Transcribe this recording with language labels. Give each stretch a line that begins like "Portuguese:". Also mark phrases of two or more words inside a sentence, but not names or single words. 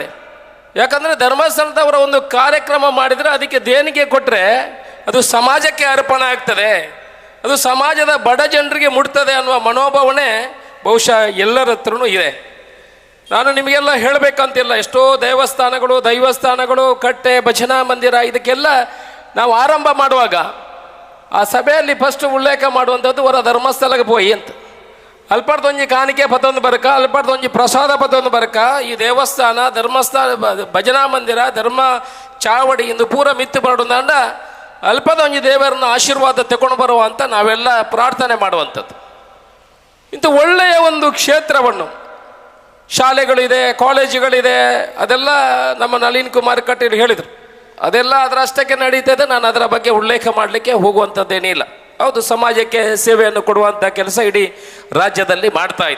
Kannada: ಯಾಕಂದರೆ ಧರ್ಮಸ್ಥಳದವರ ಒಂದು ಕಾರ್ಯಕ್ರಮ ಮಾಡಿದರೆ ಅದಕ್ಕೆ ದೇಣಿಗೆ ಕೊಟ್ಟರೆ ಅದು ಸಮಾಜಕ್ಕೆ ಅರ್ಪಣೆ ಆಗ್ತದೆ, ಅದು ಸಮಾಜದ ಬಡ ಜನರಿಗೆ ಮುಟ್ತದೆ ಅನ್ನುವ ಮನೋಭಾವನೆ ಬಹುಶಃ ಎಲ್ಲರ ಹತ್ರನೂ ಇದೆ. ನಾನು ನಿಮಗೆಲ್ಲ ಹೇಳಬೇಕಂತಿಲ್ಲ. ಎಷ್ಟೋ ದೈವಸ್ಥಾನಗಳು ಕಟ್ಟೆ ಭಜನಾ ಮಂದಿರ ಇದಕ್ಕೆಲ್ಲ ನಾವು ಆರಂಭ ಮಾಡುವಾಗ ಆ ಸಭೆಯಲ್ಲಿ ಫಸ್ಟ್ ಉಲ್ಲೇಖ ಮಾಡುವಂಥದ್ದು ಹೊರ ಧರ್ಮಸ್ಥಳಕ್ಕೆ ಹೋಗಿ ಅಂತ.
Tulu: ಅಲ್ಪಡ್ದೊಂಜಿ ಕಾಣಿಕೆ ಪತ್ತೊಂದು ಬರಕ, ಅಲ್ಪಡ್ದೊಂಜಿ ಪ್ರಸಾದ ಪತ್ತೊಂದು ಬರಕ, ಈ ದೇವಸ್ಥಾನ ಧರ್ಮಸ್ಥಳ ಭಜನಾ ಮಂದಿರ ಧರ್ಮ ಚಾವಡಿ ಇಂದು ಪೂರ ಮಿತ್ತು ಬರೋದಂಡ ಅಲ್ಪದೊಂಜಿ
Kannada: ದೇವರನ್ನ ಆಶೀರ್ವಾದ ತಗೊಂಡು ಬರುವ ಅಂತ ನಾವೆಲ್ಲ ಪ್ರಾರ್ಥನೆ ಮಾಡುವಂಥದ್ದು. ಇಂಥ ಒಳ್ಳೆಯ ಒಂದು ಕ್ಷೇತ್ರವನ್ನು, ಶಾಲೆಗಳಿದೆ, ಕಾಲೇಜುಗಳಿದೆ, ಅದೆಲ್ಲ ನಮ್ಮ ನಳಿನ್ ಕುಮಾರ್ ಕಟೀಲ್ ಹೇಳಿದರು. ಅದೆಲ್ಲ ಅದರಷ್ಟಕ್ಕೆ ನಡೀತದೆ. ನಾನು ಅದರ ಬಗ್ಗೆ ಉಲ್ಲೇಖ ಮಾಡಲಿಕ್ಕೆ ಹೋಗುವಂಥದ್ದೇನಿಲ್ಲ. ಹೌದು, ಸಮಾಜಕ್ಕೆ ಸೇವೆಯನ್ನು ಕೊಡುವಂಥ ಕೆಲಸ ಇಡೀ ರಾಜ್ಯದಲ್ಲಿ ಮಾಡ್ತಾ ಇದೆ.